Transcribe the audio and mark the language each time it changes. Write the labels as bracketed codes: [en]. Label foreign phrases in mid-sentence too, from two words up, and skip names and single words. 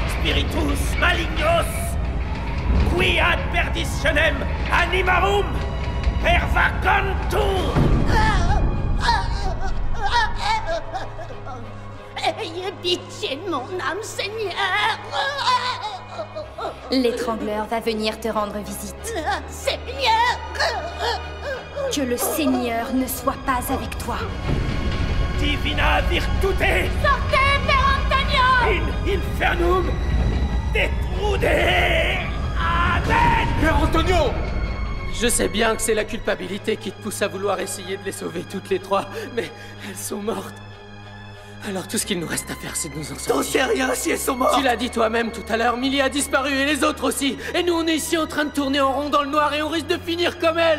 [la] Spiritus malignos qui ad perditionem animarum pervagantur! [fr] Ayez pitié de mon âme, Seigneur! L'étrangleur va venir te rendre visite. Seigneur! Que le Seigneur ne soit pas avec toi. [la] Divina virtute! [fr] Sortez, Père Antonio! [la] In infernum detrude! Amen! [fr] Père Antonio! Je sais bien que c'est la culpabilité qui te pousse à vouloir essayer de les sauver toutes les trois, mais elles sont mortes. Alors tout ce qu'il nous reste à faire, c'est de nous en sortir. T'en sais rien si elles sont mortes! Tu l'as dit toi-même tout à l'heure, Millie a disparu et les autres aussi. Et nous, on est ici en train de tourner en rond dans le noir et on risque de finir comme elle.